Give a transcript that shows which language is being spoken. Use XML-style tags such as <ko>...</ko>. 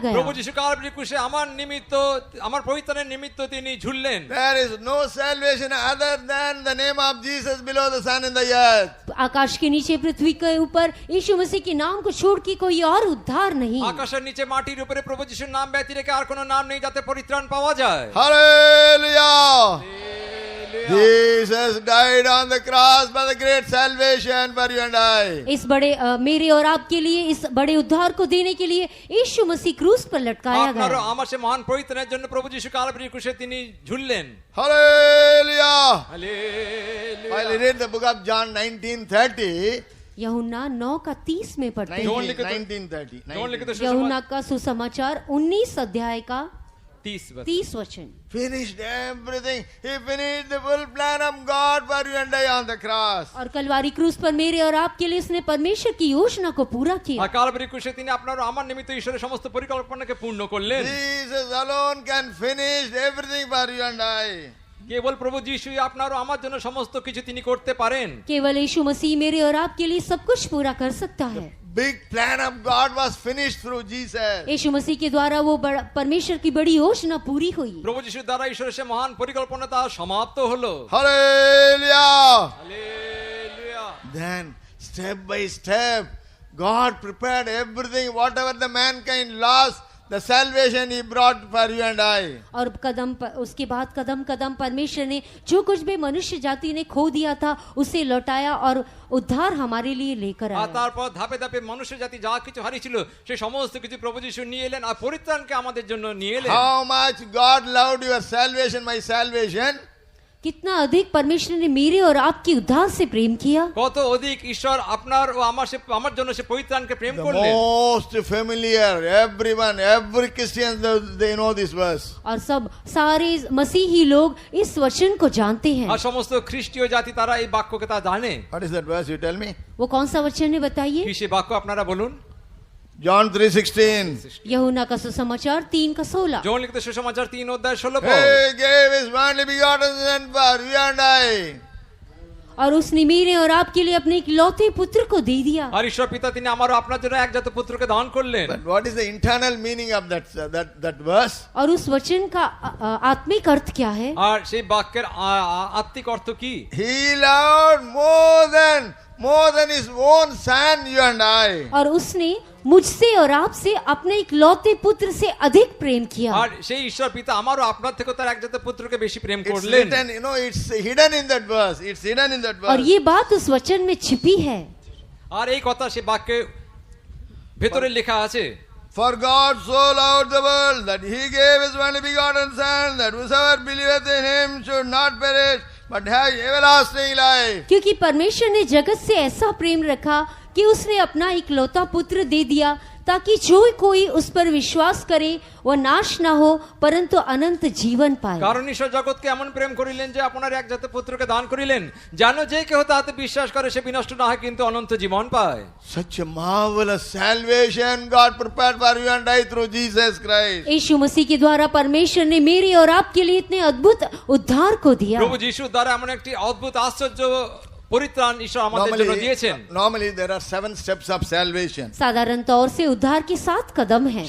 <bn>প্রভু</bn> <hi>गया।</hi> <bn>যিশু কালভারি ক্রুশে আমার নিমিত্ত, আমার পরিত্রাণের নিমিত্ত তিনি ঝুললেন।</bn> <en>There is no salvation other than the name of Jesus below the sun and the earth.</en> <hi>आकाश के नीचे, पृथ्वी के ऊपर यीशु मसीह के नाम को छोड़ के कोई और उद्धार नहीं।</hi> <bn>আকাশের নিচে মাটির উপরে প্রভু যিশুর নাম ব্যতীত রেখে আর কোনো নাম নেই যাতে পরিত্রাণ পাওয়া যায়।</bn> <en>Hallelujah! Jesus died on the cross for the great salvation for you and I.</en> <hi>इस बड़े मेरे और आपके लिए, इस बड़े उद्धार को देने के लिए यीशु मसीह क्रूस पर लटकाया</hi> <bn>আপনার ও</bn> <hi>गया।</hi> <bn>আমার সে মহান পরিত্রাণের জন্য প্রভু যিশু কালভারি ক্রুশে তিনি ঝুললেন।</bn> <en>Hallelujah!</en> <bn>Hallelujah.</bn> <en>While I read the book of John 19:30,</en> <hi>यूहन्ना 9:30 में पढ़ते हैं।</hi> <en>19:30.</en> <hi>जोन लिखित यूहन्ना का सुसमाचार 19 अध्याय का 30 वचन।</hi> <en>Finished everything. He finished the full plan of God for you and I on the cross.</en> <hi>और कलवारी क्रूस पर मेरे और आपके लिए उसने परमेश्वर की योजना को पूरा किया।</hi> <bn>আর কালভারি ক্রুশে তিনি আপনার ও আমার নিমিত্ত ঈশ্বরের সমস্ত পরিকল্পনাকে পূর্ণ করলেন।</bn> <en>Jesus alone can finish everything for you and I.</en> <bn>কেবল প্রভু যিশুই আপনার ও আমার জন্য সমস্ত কিছু তিনি করতে পারেন।</bn> <hi>केवल यीशु मसीह मेरे और आपके लिए सब कुछ पूरा कर सकता है।</hi> <en>Big plan of God was finished through Jesus.</en> <hi>यीशु मसीह के द्वारा वो परमेश्वर की बड़ी योजना पूरी हुई।</hi> <bn>প্রভু যিশুর দ্বারা ঈশ্বরের সে মহান পরিকল্পনা তা সমাপ্ত হলো।</bn> <en>Hallelujah.</en> <bn>Hallelujah.</bn> <en>Then step by step God prepared everything, whatever the mankind lost, the salvation he brought for you and I.</en> <hi>और उसके बाद कदम कदम परमेश्वर ने जो कुछ भी मनुष्य जाति ने खो दिया था उसे लौटाया और उद्धार हमारे लिए लेकर</hi> <bn>আর</bn> <hi>आया।</hi> <bn>তারপর ধাপে ধাপে মানুষের জাতি যা কিছু হারিয়েছিল সে সমস্ত কিছু প্রভু যিশু নিয়ে এলেন আর পরিত্রাণকে আমাদের জন্য নিয়ে এলেন।</bn> <en>How much God loved your salvation, my salvation.</en> <hi>कितना अधिक परमेश्वर ने मेरे और आपकी उद्धार से प्रेम किया।</hi> <bn>কত অধিক ঈশ্বর আপনার ও আমার জন্য সে পরিত্রাণকে প্রেম</bn> <en>The</en> <bn>করলেন।</bn> <en>most familiar, everyone, every Christian, they know this verse.</en> <hi>और सब सारे मसीही लोग इस वचन को जानते हैं।</hi> <bn>আর সমস্ত খ্রিস্টীয় জাতি তারা এই বাক্যকে তা জানে।</bn> <en>What is that verse? You tell me.</en> <hi>वो कौन सा वचन है बताइए?</hi> <bn>কি সে বাক্য আপনারা বলুন।</bn> <en>John 3:16.</en> <hi>यूहन्ना का सुसमाचार 3:16।</hi> <bn>যৌন লিখিত সুসমাচার 3 অধ্যায় 16 পদ।</bn> <en>He gave his only begotten Son for you and I.</en> <hi>और उसने मेरे और आपके लिए अपने इकलौते पुत्र को दे दिया।</hi> <bn>আর ঈশ্বর পিতা তিনি আমার ও আপনার জন্য একজাত পুত্রকে দান করলেন।</bn> <en>But what is the internal meaning of that verse?</en> <hi>और उस वचन का आत्मिक अर्थ क्या है?</hi> <bn>আর সেই বাক্যের আত্মিক অর্থ কি?</bn> <en>He loved more than his own son, you and I.</en> <hi>और उसने मुझसे और आपसे अपने इकलौते पुत्र से अधिक प्रेम किया।</hi> <bn>আর সেই ঈশ্বর পিতা আমার ও আপনার থেকে তার একজাত পুত্রকে বেশি প্রেম</bn> <en>It's</en> <bn>করলেন।</bn> <en>written, it's hidden in that verse. It's hidden in that</en> <hi>और</hi> <en>verse.</en> <hi>ये बात उस वचन में छिपी है।</hi> <bn>আর এই কথা সে বাক্যে ভেতরে লেখা আছে।</bn> <en>For God so loved the world that he gave his only begotten Son, that whosoever believeth in him should not perish, but have everlasting life.</en> <hi>क्योंकि परमेश्वर ने जगत से ऐसा प्रेम रखा कि उसने अपना इकलौता पुत्र दे दिया ताकि जो कोई उस पर विश्वास करे वह नाश ना हो परंतु अनंत जीवन पाए।</hi> <bn>কারণ ঈশ্বর জগৎকে এমন প্রেম করিলেন যে আপনার একজাত পুত্রকে দান করিলেন যেন যে কেহ তাতে বিশ্বাস করে সে বিনষ্ট না হয় কিন্তু অনন্ত জীবন পায়।</bn> <en>Such a marvelous salvation God prepared for you and I through Jesus Christ.</en> <hi>यीशु मसीह के द्वारा परमेश्वर ने मेरे और आपके लिए इतने अद्भुत उद्धार को दिया।</hi> <bn>প্রভু যিশুর দ্বারা এমন একটি অদ্ভুত আশ্চর্য পরিত্রাণ ঈশ্বর আমাদের জন্য দিয়েছেন।</bn> <en>Normally there are 7 steps of salvation.</en> <hi>साधारण तौर से उद्धार के 7 कदम हैं।</hi>